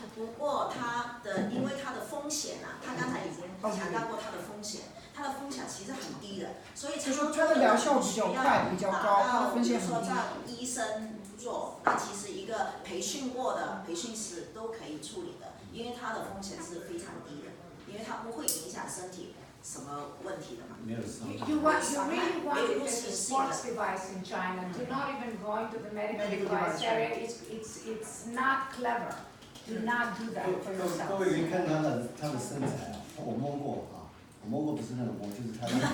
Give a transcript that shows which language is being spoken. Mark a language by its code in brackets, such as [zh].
[zh] 不过因为它的风险啊，他刚才已经强调过它的风险，它的风险其实很低的，所以就是它的疗效比较快比较高，它的风险很低。比如说让医生做，那其实一个培训过的培训师都可以处理的，因为它的风险是非常低的。因为它不会影响身体什么问题的嘛。 [en] You really want it as a sports device in China. Do not even go into the medical device area. It's not clever. Do not do that for yourself. [zh] 各位可以看他的身材啊，我摸过啊，我摸过不是那种摸，就是他的。